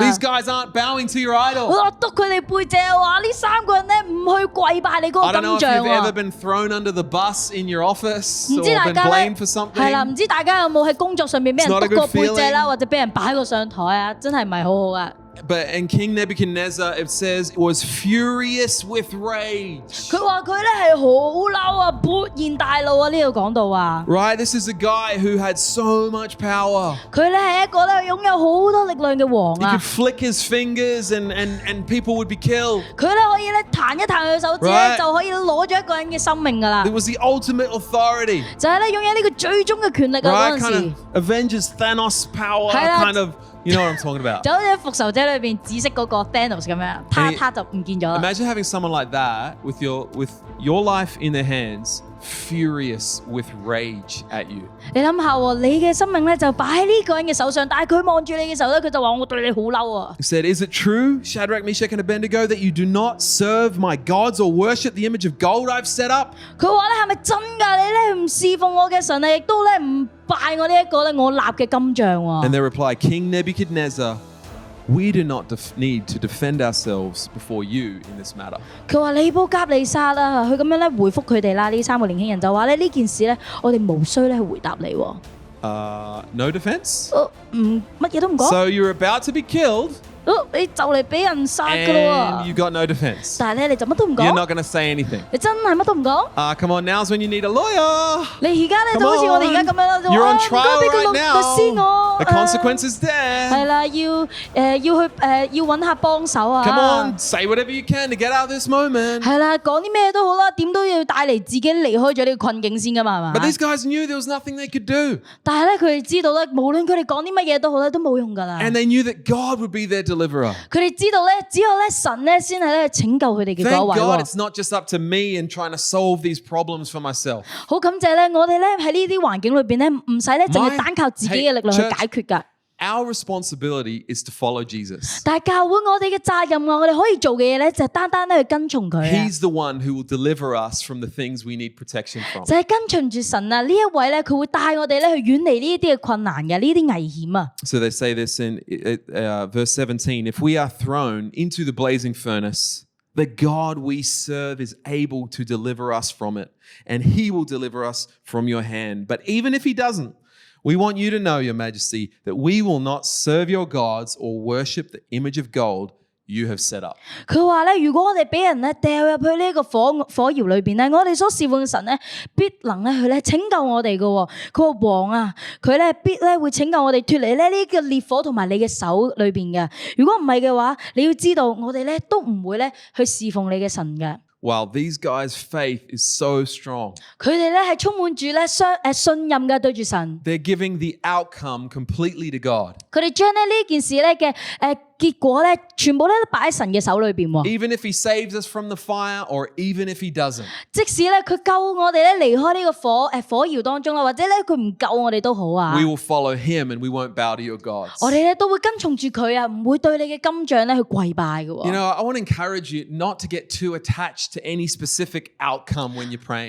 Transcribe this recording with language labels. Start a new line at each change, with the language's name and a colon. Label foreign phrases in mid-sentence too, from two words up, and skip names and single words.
English: These guys aren't bowing to your idol.
Cantonese: 我督佢哋背脊話呢3個人咧唔去跪拜你嗰
English: I
Cantonese: 個
English: don't know
Cantonese: 金
English: if
Cantonese: 像
English: you've ever
Cantonese: 喎。
English: been thrown under the bus in your office
Cantonese: 唔
English: or
Cantonese: 知大
English: been
Cantonese: 家咧
English: blamed for
Cantonese: 係啦，
English: something.
Cantonese: 唔知大家有冇喺工作上面俾人
English: It's not a
Cantonese: 督過
English: good
Cantonese: 背脊啦，
English: feeling.
Cantonese: 或者俾人擺過上台啊，真係唔係好好噶。
English: But in King Nebuchadnezzar, it says, was furious with rage.
Cantonese: 佢話佢咧係好嬲啊，勃然大怒啊！呢度講到話，
English: Right? This is a guy who had so much power.
Cantonese: 佢咧係一個咧擁有好多力量嘅王
English: He
Cantonese: 啊
English: could！flick his fingers and people would be killed.
Cantonese: 佢咧可以咧彈一彈佢手指咧
English: Right.
Cantonese: 就可以攞咗一個人嘅生命噶啦
English: It，was the ultimate authority.
Cantonese: 就係咧擁有呢個最終嘅權力啊！嗰
English: Right?
Cantonese: 陣
English: Kind
Cantonese: 時
English: of Avengers Thanos power,
Cantonese: 係啦。
English: kind of You know what I'm talking about?
Cantonese: 就好似復仇者裏邊紫色嗰個 Thanos 咁樣，他就唔見咗啦。
English: Imagine having someone like that with your life in their hands, furious with rage at you.
Cantonese: 你諗下喎，你嘅生命咧就擺喺呢個人嘅手上，但係佢望住你嘅時候咧，佢就話我對你好嬲啊。
English: He said, "Is it true, Shadrach, Meshach, and Abednego, that you do not serve my gods or worship the image of gold I've set up?"
Cantonese: 佢話咧係咪真㗎？你咧唔侍奉我嘅神啊，亦都咧唔拜我呢一個咧我立嘅金像喎。
English: And they reply, "King Nebuchadnezzar, we do not need to defend ourselves before you in this matter."
Cantonese: 佢話尼布甲尼撒啦，佢咁樣咧回覆佢哋啦。呢三個年輕人就話咧呢件事咧，我哋無需咧去回答你喎。
English: No defense?
Cantonese: 乜嘢都唔講。
English: So you're about to be killed,
Cantonese: 你就嚟俾人殺㗎啦
English: and you got no defense.
Cantonese: 但係咧你就乜都唔
English: You're
Cantonese: 講，
English: not going to say anything.
Cantonese: 你真係乜都唔講。
English: Come on, now's when you need a lawyer.
Cantonese: 你而家咧就好似我哋而家咁樣啦，就
English: You're
Cantonese: 話
English: on
Cantonese: 唔該
English: trial
Cantonese: 俾個
English: right
Cantonese: 律師
English: now.
Cantonese: 我
English: The consequence is there.
Cantonese: 係啦，要揾下幫手啊。
English: Come on, say whatever you can to get out of this moment.
Cantonese: 係啦，講啲咩都好啦，點都要帶嚟自己離開咗呢個困境先㗎嘛，係
English: But
Cantonese: 嘛？
English: these guys knew there was nothing they could do.
Cantonese: 但係咧，佢哋知道咧，無論佢哋講啲乜嘢都好咧，都冇用㗎啦。
English: And they knew that God would be their deliverer.
Cantonese: 佢哋知道咧，只有咧神咧先係咧拯救佢哋嘅嗰
English: Thank
Cantonese: 一位
English: God
Cantonese: 喎。
English: it's not just up to me and trying to solve these problems for myself.
Cantonese: 好感謝咧，我哋咧喺呢啲環境裏邊咧，唔使咧淨係單靠自己嘅力量去
English: Hey,
Cantonese: 解決㗎。
English: Our responsibility is to follow Jesus.
Cantonese: 但係教會我哋嘅責任啊，我哋可以做嘅嘢咧，就係單單咧去跟從佢啊，
English: He's the one who will deliver us from the things we need protection from.
Cantonese: 就係跟隨住神啊！呢一位咧，佢會帶我哋咧去遠離呢一啲嘅困難嘅，呢啲危險啊。
English: So they say this in verse 17, if we are thrown into the blazing furnace, the God we serve is able to deliver us from it, and he will deliver us from your hand. But even if he doesn't, we want you to know, Your Majesty, that we will not serve your gods or worship the image of gold you have set up.
Cantonese: 佢話咧，如果我哋俾人咧掉入去呢個火窯裏邊咧，我哋所侍奉嘅神咧，必能咧去咧拯救我哋嘅喎。佢話王啊，佢咧必咧會拯救我哋脱離咧呢個烈火同埋你嘅手裏邊嘅。如果唔係嘅話，你要知道我哋咧都唔會咧去侍奉你嘅神嘅。
English: Wow, these guys' faith is so strong.
Cantonese: 佢哋咧係充滿住咧信任嘅對住神。
English: They're giving the outcome completely to God.
Cantonese: 佢哋將咧呢件事咧嘅結果咧，全部咧都擺喺神嘅手裏邊喎。
English: Even if he saves us from the fire or even if he doesn't.
Cantonese: 即使咧佢救我哋咧離開呢個火窯當中啦，或者咧佢唔救我哋都好啊。
English: We will follow him and we won't bow to your gods.
Cantonese: 我哋咧都會跟從住佢啊，唔會對你嘅金像咧去跪拜嘅。
English: You know, I want to encourage you not to get too attached to any specific outcome when you're praying.